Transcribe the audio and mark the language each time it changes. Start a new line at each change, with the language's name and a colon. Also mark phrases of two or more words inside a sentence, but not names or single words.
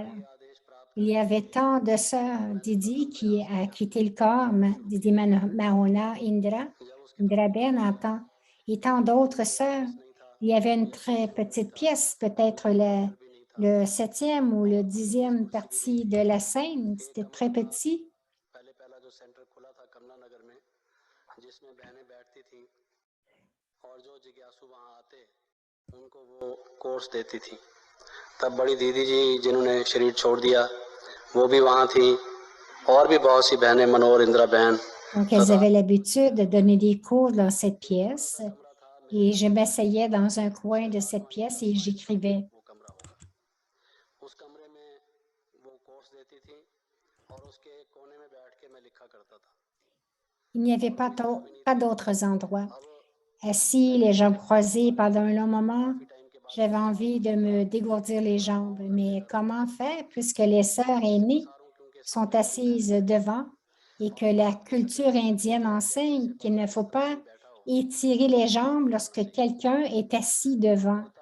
French: Il y avait tant de sœurs, Didi qui a quitté le corps, Didi Mahona Indra Ben et tant d'autres sœurs. Il y avait une très petite pièce, peut-être le 7e ou le 10e partie de la scène. C'était très petit.
Hindi: कोर्स देती थी तब बड़ी दीदी जी जिन्होंने शरीर छोड़ दिया वो भी वहां थी और भी बहुत सी बहनें मनोहर इंदिरा बहन
French: Donc, elles avaient l'habitude de donner des cours dans cette pièce et je m'asseyais dans un coin de cette pièce et j'écrivais.
Hindi: उस कमरे में वो कोर्स देती थी और उसके कोने में बैठ के मैं लिखा करता था
French: Il n'y avait pas d'autres endroits. Assis, les jambes croisées pendant un long moment, j'avais envie de me dégourdir les jambes. Mais comment faire puisque les sœurs aînées sont assises devant et que la culture indienne enseigne qu'il ne faut pas étirer les jambes lorsque quelqu'un est assis devant.